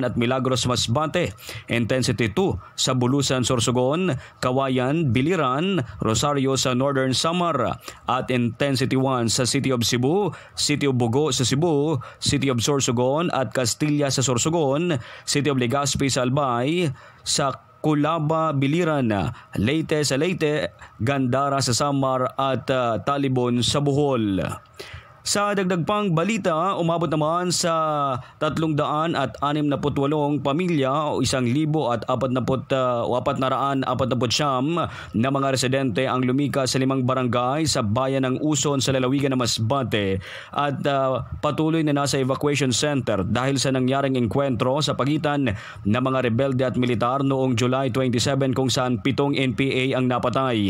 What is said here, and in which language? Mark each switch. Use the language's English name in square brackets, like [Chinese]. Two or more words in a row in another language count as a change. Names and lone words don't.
[Filipino] at Milagros, Masbate, intensity 2 sa Bulusan, Sorsogon, Kawayan, Biliran, Rosario sa Northern Samar at intensity 1 sa City of Cebu, City of Bogo sa Cebu, City of Sorsogon at Castilla sa Sorsogon, City of Legazpi sa Albay, sa Culaba, Biliran, Leyte sa Leyte, Gandara sa Samar at Talibon sa Bohol. Sa dagdag pang balita, umabot naman sa 368 pamilya o 1,449 na mga residente ang lumikas sa 5 barangay sa bayan ng Uson sa lalawigan ng Masbate at patuloy na nasa [English] evacuation center [Filipino] dahil sa nangyaring engkwentro sa pagitan ng mga rebelde at militar noong July 27 kung saan 7 NPA ang napatay.